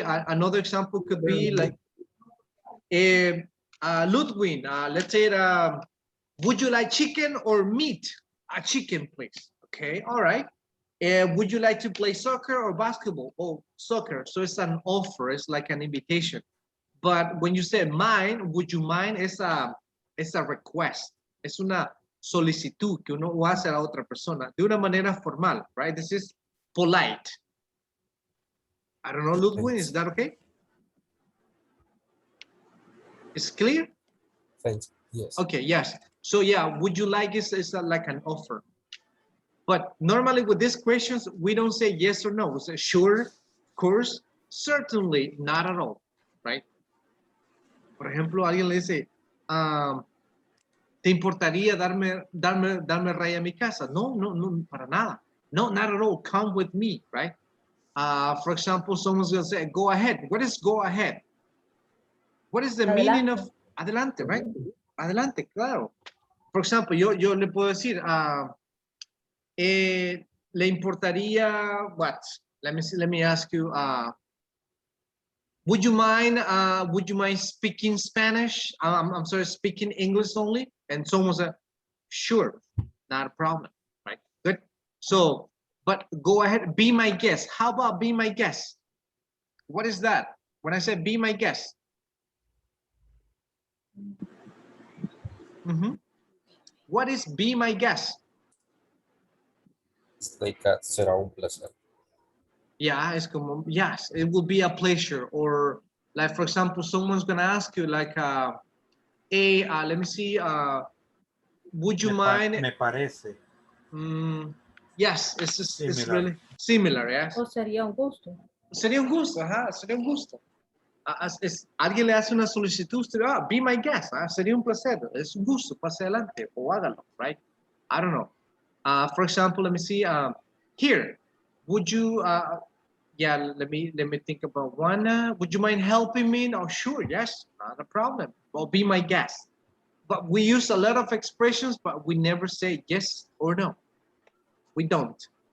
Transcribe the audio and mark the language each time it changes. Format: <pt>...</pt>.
<en>Another example could be like, Ludwig, let's say, would you like chicken or meat? A chicken, please. Okay, all right. Would you like to play soccer or basketball? Oh, soccer. So it's an offer. It's like an invitation. But when you say mind, would you mind?</en> <es>Es</es> <en>a request.</en> <es>Es una solicitud que uno hace a la otra persona de una manera formal,</es> <en>right? This is polite. I don't know, Ludwig, is that okay? It's clear? Thanks. Yes. Okay, yes. So yeah, would you like is like an offer. But normally with these questions, we don't say yes or no. We say sure, of course, certainly, not at all, right?</en> <es>Por ejemplo, alguien le dice, ¿te importaría darme raya a mi casa? No, para nada.</es> <en>No, not at all. Come with me, right? For example, someone's going to say, go ahead. What is go ahead? What is the meaning of adelante, right?</en> <es>Adelante, claro.</es> <en>For example,</en> <es>yo le puedo decir, ¿le importaría what?</es> <en>Let me ask you, would you mind speaking Spanish? I'm sorry, speaking English only? And someone said, sure, not a problem, right? Good. So, but go ahead, be my guest. How about be my guest? What is that? When I say be my guest. What is be my guest? It's like</en> <es>será un placer.</es> <en>Yeah, it's</en> <es>como,</es> <en>yes, it will be a pleasure. Or like, for example, someone's gonna ask you like, hey, let me see, would you mind?</en> <es>Me parece.</es> <en>Yes, it's really similar, yes.</en> <es>O sería un gusto. Sería un gusto, sería un gusto. Alguien le hace una solicitud, usted,</es> <en>be my guest,</en> <es>sería un placer, es un gusto, pase adelante, o hágalo, right?</es> <en>I don't know. For example, let me see, here, would you, yeah, let me think about one. Would you mind helping me? Oh, sure, yes, not a problem. Well, be my guest. But we use a lot of expressions, but we never say yes or no. We don't.</en>